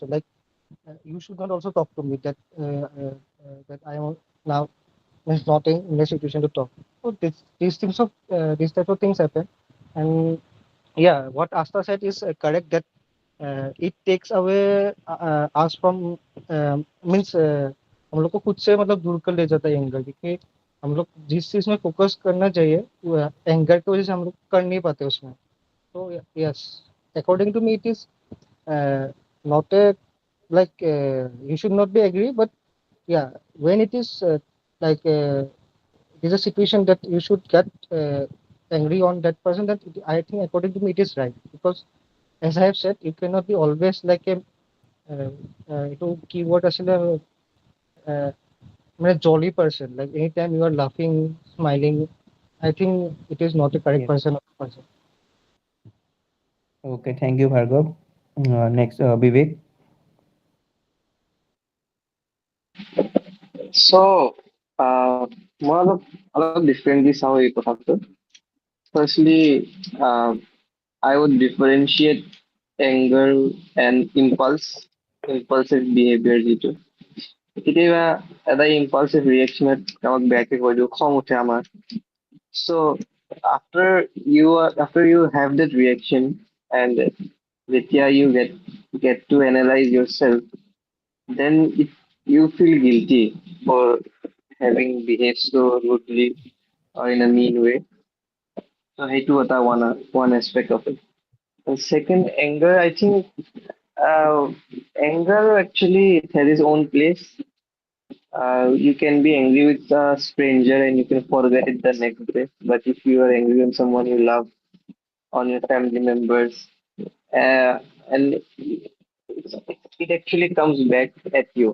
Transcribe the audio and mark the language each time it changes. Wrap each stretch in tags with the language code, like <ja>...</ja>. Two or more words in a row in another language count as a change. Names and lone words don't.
<en>Like you should not also talk to me that I am now is not in a situation to talk. So these type of things happen, and yeah, what Asta said is correct, that it takes away us from means</en> <hi>हम लोग को खुद से मतलब दूर कर ले जाता है एंगर, क्योंकि हम लोग जिस चीज में फोकस करना चाहिए एंगर की वजह से हम लोग कर नहीं पाते उसमें.</hi> <en>So yes, according to me, it is not a like you should not be angry, but yeah, when it is like it is a situation that you should get angry on that person, that I think according to me it is right, because as I have said, you cannot be always like a to keyword</en> <as>আসলে মানে</as> <en>jolly person. Like anytime you are laughing, smiling, I think it is not a correct Yes. person. Okay, thank you, Bhargav. Next, Vivek. So, more</en> <as>অলপ differently চাওঁ এই কথাটো.</as> <en>Firstly, uh, I would differentiate anger and impulsive behavior যিটো.</en> <as>কেতিয়াবা এটা</as> <en>impulsive reactionত</en> <as>কাৰোবাক বেয়াকে কৈ দিওঁ, খং উঠে আমাৰ.</as> <en>So after you have that reaction, and যেতিয়া you get to analyze yourself, then you feel guilty for having behaved so rudely or in a mean way. So</en> <as>সেইটো এটা</as> <en>one aspect of it. And second, anger. I think uh, anger actually it has its own place. You can be angry with a stranger and you can forget it the next day. But if you are angry on someone you love, on your family members, and it actually comes back at you.</en>